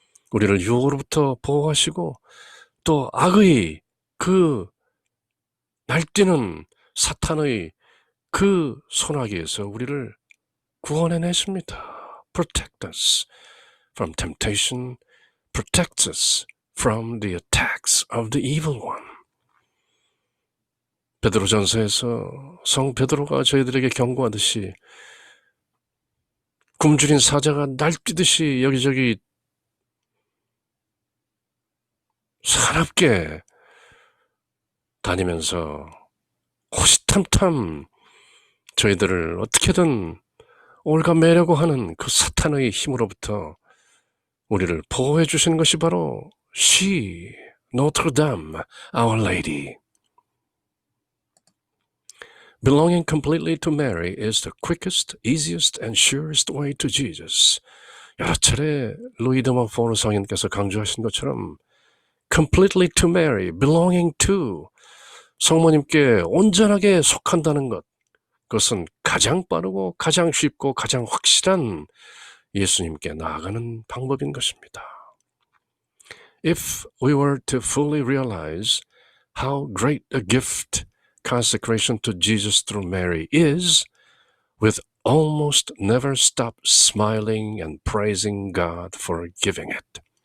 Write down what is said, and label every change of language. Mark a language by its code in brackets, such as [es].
[ko] 우리를 유혹으로부터 보호하시고 또 악의 그 날뛰는 사탄의 그 소나기에서 우리를 구원해내십니다. [en] Protect us from temptation, protect us from the attacks of the evil one. [ko] 베드로전서에서 성 베드로가 저희들에게 경고하듯이 굶주린 사자가 날뛰듯이 여기저기 사납게 다니면서 호시탐탐 저희들을 어떻게든 올가매려고 하는 그 사탄의 힘으로부터 우리를 보호해 주시는 것이 바로 [en] She, Notre Dame, Our Lady. Belonging completely to Mary is the quickest, easiest, and surest way to Jesus. [ko] 여러 차례 루이 드 몬포르 성인께서 강조하신 것처럼 [en] completely to Mary, belonging to [ko] 성모님께 온전하게 속한다는 것, 그것은 가장 빠르고 가장 쉽고 가장 확실한 예수님께 나아가는 방법인 것입니다. [en] If we were to fully realize how great a gift consecration to Jesus through Mary is, we'd almost never stop smiling and praising God for giving it.